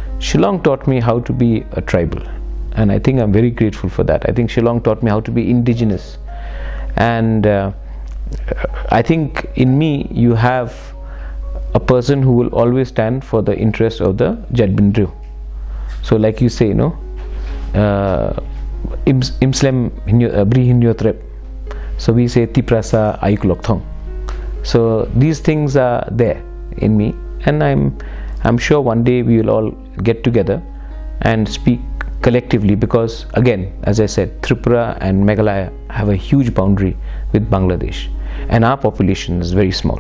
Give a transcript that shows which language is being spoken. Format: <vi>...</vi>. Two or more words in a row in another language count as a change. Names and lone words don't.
<en>Shillong taught me how to be a tribal, and I think I'm very grateful for that. I think Shillong taught me how to be indigenous, and I think in me you have a person who will always stand for the interest of the Jadbindru. So like you say, imslem bri hinyo trep. So we say</en> <trp>Tipra sa ayuk lokthong.</trp> <en>So these things are there in me, and I'm sure one day we will all get together and speak collectively, because again, as I said, Tripura and Meghalaya have a huge boundary with Bangladesh, and our population is very small.</en>